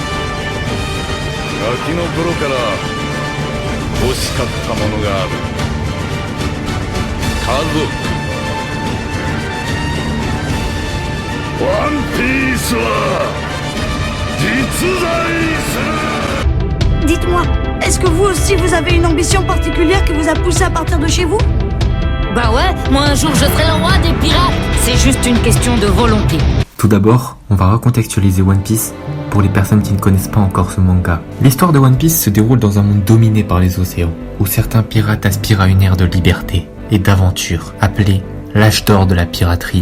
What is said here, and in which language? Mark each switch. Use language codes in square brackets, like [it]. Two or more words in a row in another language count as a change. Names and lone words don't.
[ja] ガキの頃から欲しかったものがある。家族。ワンピースは実在する。 [fr] Dites-moi, est-ce que vous aussi vous avez une ambition particulière qui vous a poussé à partir de chez vous? Bah ouais, moi un jour je serai le roi des pirates. C'est juste une question de volonté. Tout d'abord, on va recontextualiser One Piece pour les personnes qui ne connaissent pas encore ce manga. L'histoire de One Piece se déroule dans un monde dominé par les océans, où certains pirates aspirent à une ère de liberté et d'aventure, appelée l'âge d'or de la piraterie.